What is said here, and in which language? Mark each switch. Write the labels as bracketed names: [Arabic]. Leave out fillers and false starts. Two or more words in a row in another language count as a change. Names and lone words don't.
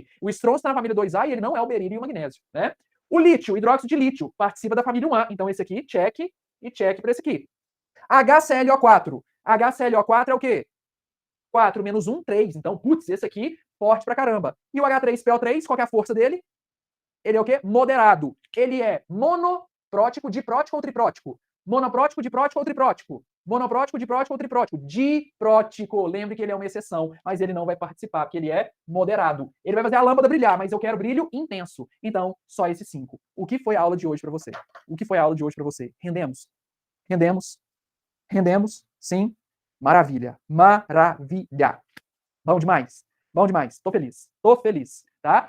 [Portuguese] O estrôncio está na família 2A e ele não é o berílio e o magnésio, né? O lítio, o hidróxido de lítio, participa da família 1A. Então esse aqui, check e check para esse aqui. HClO4. HClO4 é o quê? 4 menos 1, 3. Então, putz, esse aqui, forte pra caramba. E o H3PO3, qual que é a força dele? Ele é o quê? Moderado. Ele é monoprótico, diprótico ou triprótico? Monoprótico, diprótico ou triprótico? Monoprótico, diprótico ou triprótico? Diprótico. Lembre que ele é uma exceção, mas ele não vai participar, porque ele é moderado. Ele vai fazer a lâmpada brilhar, mas eu quero brilho intenso. Então, só esses 5. O que foi a aula de hoje para você? O que foi a aula de hoje para você? Rendemos? Rendemos? Rendemos? Sim? Maravilha. Maravilha. Bom demais. Bom demais. Tô feliz. Tô feliz. Tá?